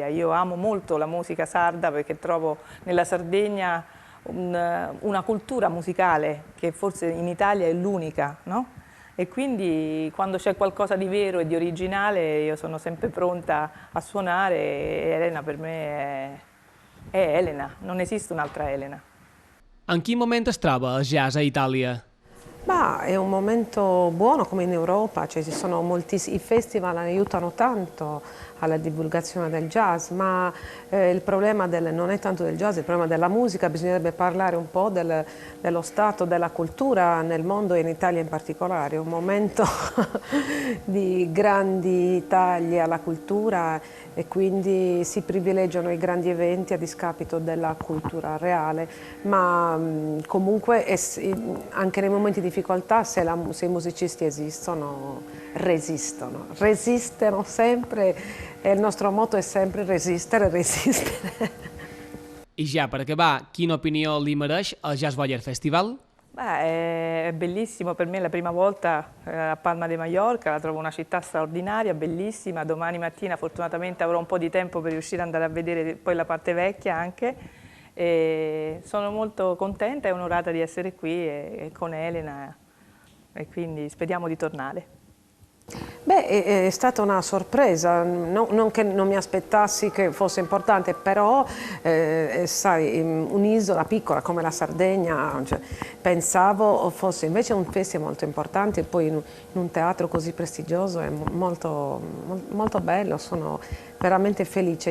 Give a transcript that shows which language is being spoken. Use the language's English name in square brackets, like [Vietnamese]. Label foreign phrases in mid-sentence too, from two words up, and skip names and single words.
[Italian] Io amo molto la musica sarda perché trovo nella Sardegna una cultura musicale che forse in Italia è l'unica, no? E quindi quando c'è qualcosa di vero e di originale io sono sempre pronta a suonare e Elena per me è Elena, non esiste un'altra Elena. [Catalan] En quin moment es troba el jazz a Itàlia? [Italian] Ma è un momento buono come in Europa, cioè ci sono moltissimi, i festival aiutano tanto alla divulgazione del jazz, ma il problema non è tanto del jazz, il problema della musica, bisognerebbe parlare un po' dello stato della cultura nel mondo e in Italia in particolare, è un momento di grandi tagli alla cultura e quindi si privilegiano i grandi eventi a discapito della cultura reale, ma comunque anche nei momenti di difficoltà se i musicisti esistono, resistono sempre e il nostro motto è sempre resistere. [Catalan] I ja per acabar, quina opinió li mereix el Jazz Boyer Festival? [Italian] Beh, è bellissimo, per me è la prima volta a Palma de Mallorca, la trovo una città straordinaria, bellissima. Domani mattina fortunatamente avrò un po' di tempo per riuscire ad andare a vedere poi la parte vecchia anche. E sono molto contenta e onorata di essere qui e con Elena e quindi speriamo di tornare. Beh, è stata una sorpresa, non che non mi aspettassi che fosse importante, però sai, un'isola piccola come la Sardegna, cioè, pensavo fosse invece un festival molto importante, e poi in un teatro così prestigioso è molto, molto bello, sono veramente felice.